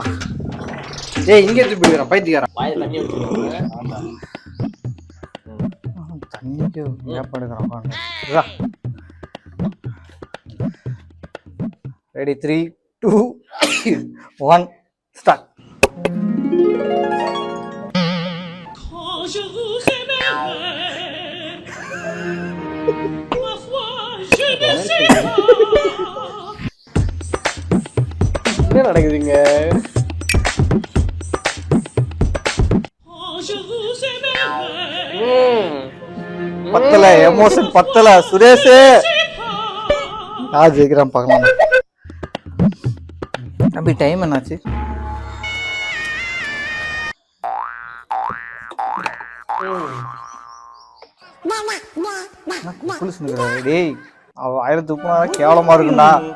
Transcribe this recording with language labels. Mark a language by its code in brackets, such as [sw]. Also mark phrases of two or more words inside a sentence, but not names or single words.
[ta] ஏய் இங்க எடுத்து போயிடுறான் பைத்தியக்காரன். வாயில தண்ணி வச்சுக்கோங்க. தண்ணிக்கு ஏப்படுக்கிறான் ரெடி 3, 2, 1 ஸ்டார்ட் [fr] Je vous aimerai, ma foi, je ne sais pas. [ta] என்ன நடக்குதுங்க? [fr] Je vous aimerai, [ta] பத்தல எமோஷன் பத்தல சுரேஷ் யார் ஜெயிக்கிறான் பார்க்கலாம் தம்பி டைம் என்னாச்சு டேய் அவ ஆயிரத்து துப்புனா கேவலமா இருக்குண்டா